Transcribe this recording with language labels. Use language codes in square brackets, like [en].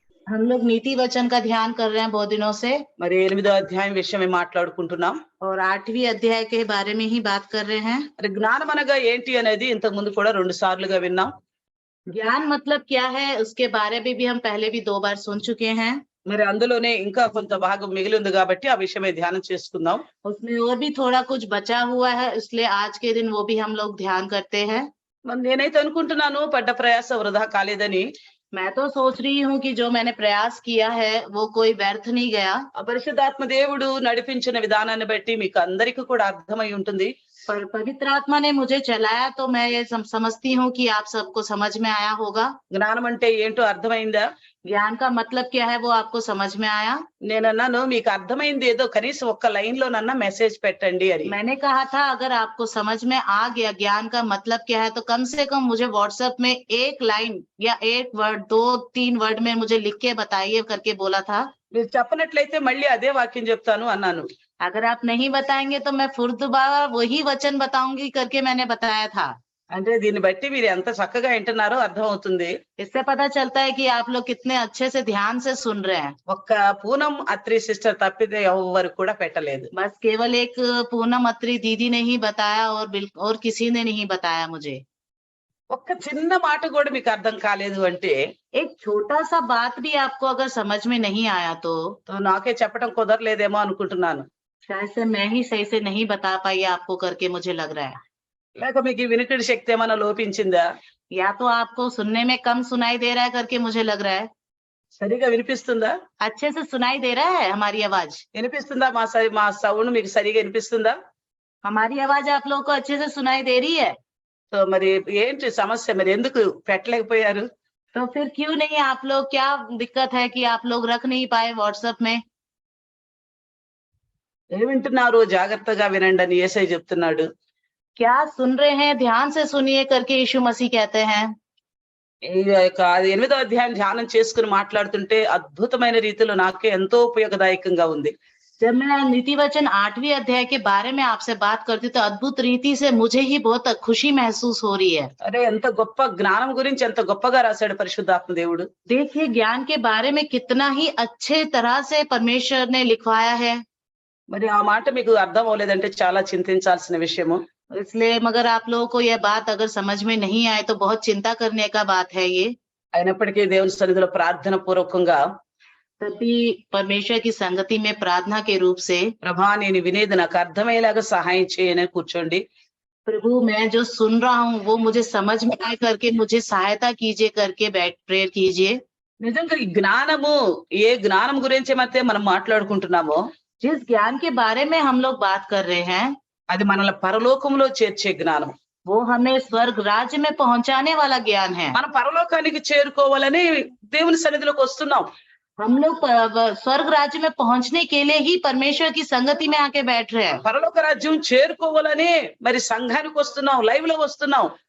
[hi] हम लोग नीति वचन का ध्यान कर रहे हैं बहुत दिनों से [te] మరి 8వ అధ్యాయం విషయమే మాట్లాడుకుంటున్నాం. [hi] और 8वीं अध्याय के बारे में ही बात कर रहे हैं। [te] మరి జ్ఞానం అనగా ఏంటి అనేది ఇంతకు ముందు కూడా 2 సార్లుగా విన్నాం. [hi] ज्ञान मतलब क्या है उसके बारे में भी हम पहले भी 2 बार सुन चुके हैं। [te] మరి అందులోనే ఇంకా కొంత భాగం మిగిలి ఉంది కాబట్టి ఆ విషయమే ధ్యానం చేసుకుందాం. [hi] उसमें और भी थोड़ा कुछ बचा हुआ है, इसलिए आज के दिन वो भी हम लोग ध्यान करते हैं। [te] మరి నేనైతే అనుకుంటున్నాను పడ్డ ప్రయాస వృధా కాలేదని. [hi] मैं तो सोच रही हूँ कि जो मैंने प्रयास किया है वो कोई व्यर्थ नहीं गया। [te] ఆ పరిశుద్ధాత్మ దేవుడు నడిపించిన విధానాన్ని బట్టి మీకు అందరికీ కూడా అర్థమై ఉంటుంది. [hi] पर पवित्र आत्मा ने मुझे चलाया तो मैं ये समझती हूँ कि आप सबको समझ में आया होगा। [te] జ్ఞానం అంటే ఏంటో అర్థమైందా? [hi] ज्ञान का मतलब क्या है वो आपको समझ में आया? [te] నేనన్నాను మీకు అర్థమైంది ఏదో కనీసం ఒక్క లైన్ లోనన్నా మెసేజ్ పెట్టండి అని. [hi] मैंने कहा था अगर आपको समझ में आ गया ज्ञान का मतलब क्या है तो कम से कम मुझे व्हाट्सएप में 1 लाइन या 1 वर्ड 2-3 वर्ड में मुझे लिख के बताइए करके बोला था। [te] మీరు చెప్పనట్లయితే మళ్ళీ అదే వాక్యం చెప్తాను అన్నాను. [hi] अगर आप नहीं बताएंगे तो मैं फिर दोबारा वही वचन बताऊंगी करके मैंने बताया था। [te] అంటే దీన్ని బట్టి మీరు ఎంత చక్కగా వింటున్నారో అర్థమవుతుంది. [hi] इससे पता चलता है कि आप लोग कितने अच्छे से ध्यान से सुन रहे हैं। [te] ఒక్క పూనం అత్రి సిస్టర్ తప్పితే ఎవరు కూడా పెట్టలేదు. [hi] बस केवल एक पूनम अत्री दीदी ने ही बताया और किसी ने नहीं बताया मुझे। [te] ఒక్క చిన్న మాట కూడా మీకు అర్థం కాలేదు అంటే [hi] एक छोटा सा बात भी आपको अगर समझ में नहीं आया तो [te] నాకే చెప్పడం కుదరలేదేమో అనుకుంటున్నాను. [hi] शायद से मैं ही सही से नहीं बता पाई आपको करके मुझे लग रहा है। [te] లేక మీకు ఈ వినికిడి శక్తి ఏమైనా లోపించిందా? [hi] या तो आपको सुनने में कम सुनाई दे रहा है करके मुझे लग रहा है। [te] సరిగా వినిపిస్తుందా? [hi] अच्छे से सुनाई दे रहा है हमारी आवाज? [te] వినిపిస్తుందా? మా సౌండ్ మీకు సరిగా వినిపిస్తుందా? [hi] हमारी आवाज आप लोगों को अच्छे से सुनाई दे रही है? [te] సో మరి ఏంటి సమస్య? మరి ఎందుకు పెట్టలేకపోయారు? [hi] तो फिर क्यों नहीं आप लोग, क्या दिक्कत है कि आप लोग रख नहीं पाए व्हाट्सएप में? [te] ఏం వింటున్నారు? జాగ్రత్తగా వినండి అని యేసయ్య చెప్తున్నాడు. [hi] क्या सुन रहे हैं? ध्यान से सुनिए करके यीशु मसीह कहते हैं। [te] ఈ యొక్క 8వ అధ్యాయం ధ్యానం చేసుకుని మాట్లాడుతుంటే అద్భుతమైన రీతిలో నాకే ఎంతో ఉపయోగదాయకంగా ఉంది. [hi] जब मैं नीति वचन 8वीं अध्याय के बारे में आपसे बात करती तो अद्भुत रीति से मुझे ही बहुत खुशी महसूस हो रही है। [te] అరే ఎంత గొప్ప జ్ఞానం గురించి ఎంత గొప్పగా రాశాడు పరిశుద్ధాత్మ దేవుడు. [hi] देखिए ज्ञान के बारे में कितना ही अच्छे तरह से परमेश्वर ने लिखवाया है। [te] మరి ఆ మాట మీకు అర్థం అవ్వలేదంటే చాలా చింతించాల్సిన విషయము. [hi] इसलिए मगर आप लोगों को यह बात अगर समझ में नहीं आए तो बहुत चिंता करने का बात है ये। [te] అయినప్పటికీ దేవుని సన్నిధిలో ప్రార్థన పూర్వకంగా [hi] तभी परमेश्वर की संगति में प्रार्थना के रूप से [te] ప్రభా నేను వినేది నాకు అర్థమయ్యేలాగా సహాయం చేయని కూర్చోండి. [hi] प्रभु मैं जो सुन रहा हूँ वो मुझे समझ में आए करके मुझे सहायता कीजिए करके प्रेयर कीजिए। [te] నిజంగా ఈ జ్ఞానము ఏ జ్ఞానం గురించి అయితే మనం మాట్లాడుకుంటున్నామో [hi] जिस ज्ञान के बारे में हम लोग बात कर रहे हैं [te] అది మనల్ని పరలోకంలో చేర్చే జ్ఞానం. [hi] वो हमें स्वर्ग राज्य में पहुंचाने वाला ज्ञान है। [te] మనం పరలోకానికి చేరుకోవాలని దేవుని సన్నిధిలోకి వస్తున్నాం. [hi] हम लोग स्वर्ग राज्य में पहुंचने के लिए ही परमेश्वर की संगति में आके बैठ रहे हैं। [te] పరలోక రాజ్యం చేరుకోవాలని మరి సంఘానికి వస్తున్నాం, లైవ్ లో వస్తున్నాం.